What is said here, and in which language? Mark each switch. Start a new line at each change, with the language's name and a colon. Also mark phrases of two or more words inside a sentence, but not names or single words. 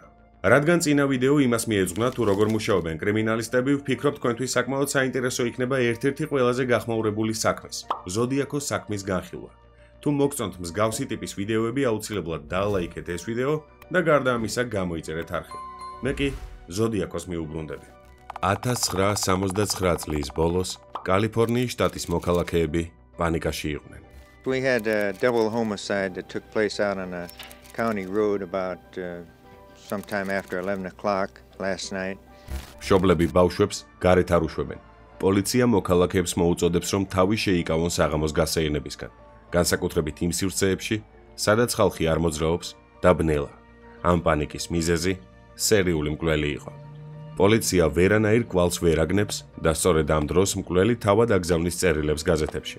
Georgian: რადგან წინა ვიდეო იმას მიეძღვნა, თუ როგორ მუშაობენ კრიმინალისტები, ვფიქრობ თქვენთვის საკმაოდ საინტერესო იქნება ერთ-ერთი ყველაზე გახმაურებული საქმის, ზოდიაქოს საქმის განხილვა. თუ მოგწონთ მსგავსი ტიპის ვიდეოები, აუცილებლად დალაიქეთ ეს ვიდეო და გარდა ამისა გამოიწერეთ არხი. მე კი ზოდიაქოს მიუბრუნდები. 1969 წლის ბოლოს კალიფორნიის შტატის მოქალაქეები პანიკაში იყვნენ.
English: We had a double homicide that took place out on a county road about sometime after 11 o'clock last night.
Georgian: მშობლები ბავშვებს გარეთ არ უშვებენ. პოლიცია მოქალაქეებს მოუწოდებს, რომ თავი შეიკავონ საღამოს გასეირნებისგან, განსაკუთრებით იმ სივრცეებში, სადაც ხალხი არ მოძრაობს და ბნელა. ამ პანიკის მიზეზი სერიული მკვლელი იყო. პოლიცია ვერანაირ კვალს ვერ აგნებს და სწორედ ამ დროს მკვლელი თავად აგზავნის წერილებს გაზეთებში.